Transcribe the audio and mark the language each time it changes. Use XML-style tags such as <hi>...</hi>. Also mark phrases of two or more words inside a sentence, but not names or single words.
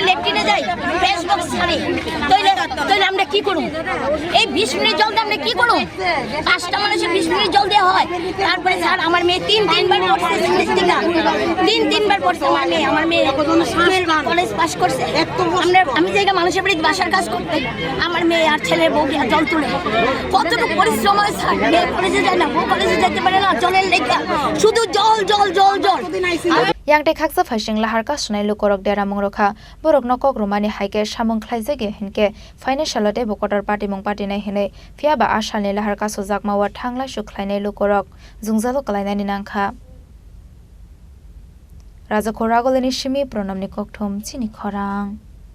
<bn>লেট্রিনে যাই</bn> <en>fresh box</en> <bn>ছাড়ে তাহলে আমরা কি করব এই 20 মিনিট জল দিয়ে আমরা কি করব 5টা মানুষের 20 মিনিট জল দেওয়া হয় তারপরে স্যার আমার মেয়ে 3-3 বার পড়ছে তিন বার পড়ছে আমার মেয়ে কলেজ পাস করছে আমি জায়গা মানুষের বাড়িতে বাসার কাজ করতে আমার মেয়ে আর ছেলের বউকে জল তুলে কতটুকু পরিশ্রম হয় স্যার মেয়ে কলেজে যায় না বউ কলেজে যেতে পারে না জলের লেখা শুধু জল</bn> <trp>yang te khaksa phasing lahar ka sunai lokorok dera mongrokha borok nokok romani haike samung khlaijage hinke financial te bokotar party mong party nai hine fiaba ashalni lahar ka sojakma wa thangla sukhlainai lokorok jungjalo kalainani nangkha Raja Khorang goleni shimi pronamni kokthom Chini Khorang</trp>